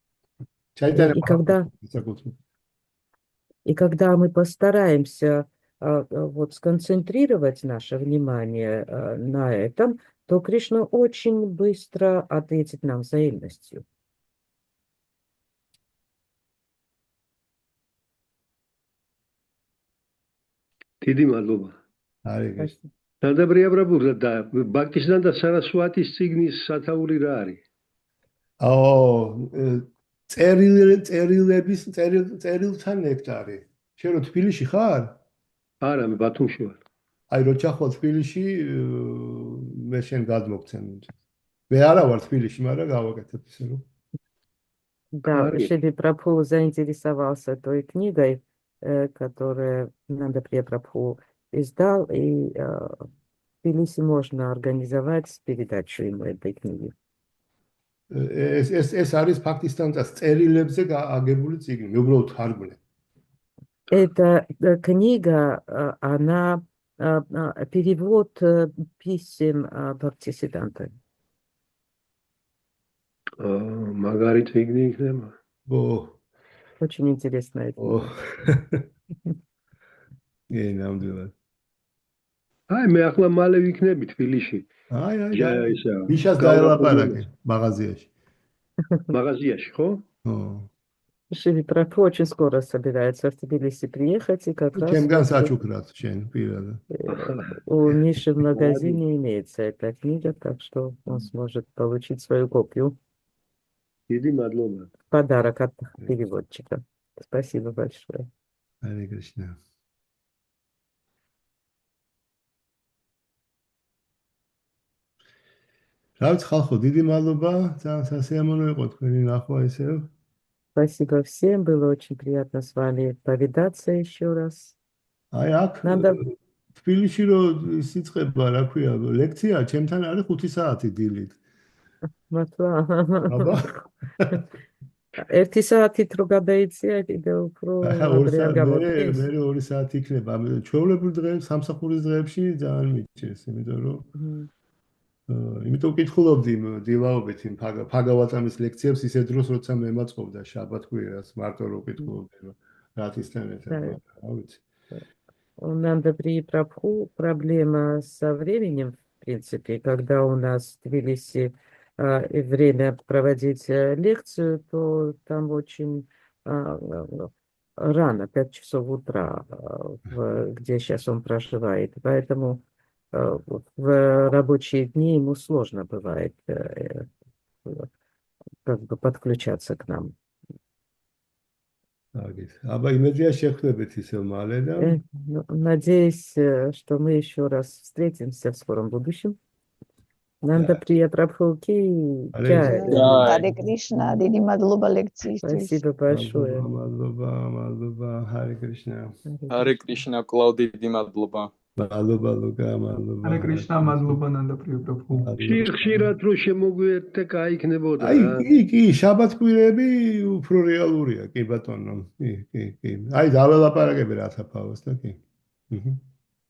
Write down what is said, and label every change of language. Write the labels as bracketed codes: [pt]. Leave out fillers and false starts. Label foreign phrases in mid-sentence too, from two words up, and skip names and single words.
[ru] И когда мы постараемся вот сконцентрировать наше внимание на этом, то Кришна очень быстро ответит нам взаимностью. [ka] დიდი მადლობა. არის. დადაბრია ბრაბუ და ბაქტისთან და სარასვატის ციგნის სათაური რა არის? წერილთან ნექტარი. შენ რო თბილისში ხარ? არა, მე ბათუმში ვარ. აი რო ჩახვალ თბილისში მე შენ გადმოგცემ. მე არა ვარ თბილისში, მაგრამ გავაკეთებ ისე რომ. [ru] Да, Шри Прабху заинтересовался той книгой, которую Нанда-Прия Прабху издал, и в Тбилиси можно организовать передачу ему этой книги. [ka] ეს არის ფაქტისთან წერილებზე აგებული წიგნი, მე უბრალოდ თარგმნე. [ru] Эта книга, она перевод писем Бхактисиддханты. [ka] მაგარი წიგნი იქნება. [ru] Очень интересная книга. [ka] ნამდვილად. აი, მე ახლა მალე ვიქნები თბილისში. აი, მიშას დაელაპარაკე მაღაზიაში. მაღაზიაში, ხო? [ru] Шиви Прабху очень скоро собирается в Тбилиси приехать, и как раз [ka] ჩემგან საჩუქრად შენ პირადად. [ru] у Миши в магазине имеется эта книга, так что он сможет получить свою копию. [ka] დიდი მადლობა. [ru] Подарок от переводчика. Спасибо большое. Харе Кришна. [ka] Რავთ ხალხო, დიდი მადლობა, ძალიან სასიამოვნო იყო თქვენი ნახვა ისევ. [ru] Спасибо всем, было очень приятно с вами повидаться еще раз. [ka] აი აქ თბილისში რო სიწყება, რა ქვია, ლექცია, ჩემთან არის 5 საათი დილით. აბა. ერთი საათით რო გადაიწია, კიდევ უფრო ადრე არ გამოდგეს. მე 2 საათი იქნება. ჩვეულებრივ დღეებში, სამსახურის დღეებში ძალიან მიჭირს, იმიტომ რომ იმიტომ ვკითხულობდი დილაობით იმ ფაგავატამის ლექციებს ისე დროს, როცა მე მაწყობდა შაბათ-კვირას, მარტო რო ვკითხულობდი, რომ რათისთან ერთად, რა ვიცი. [ru] У Нанда При Прабху проблема со временем, в принципе, когда у нас в Тбилиси время проводить лекцию, то там очень рано, 5 часов утра, где сейчас он проживает. Поэтому в рабочие дни ему сложно бывает как бы подключаться к нам. Надеюсь, что мы еще раз встретимся в скором будущем. Нанда Прия Прабху [hi] की जय. [ru] Харе Кришна, [ka] დიდი მადლობა ლექციისთვის. [ru] Спасибо большое. [ka] მადლობა, [ru] Харе Кришна. Харе Кришна, [ka] კლავ დიდი მადლობა. მადლობა ლუკა, მადლობა. [ru] Харе Кришна, [ka] მადლობა Ნანდა Პრია Პრაბჰუ. ხშირად რო შემოგვიერთდე, კაი იქნებოდა. კი, შაბათ-კვირები უფრო რეალურია, კი ბატონო. კი. აი, დაველაპარაკები რათა ფავოს და კი.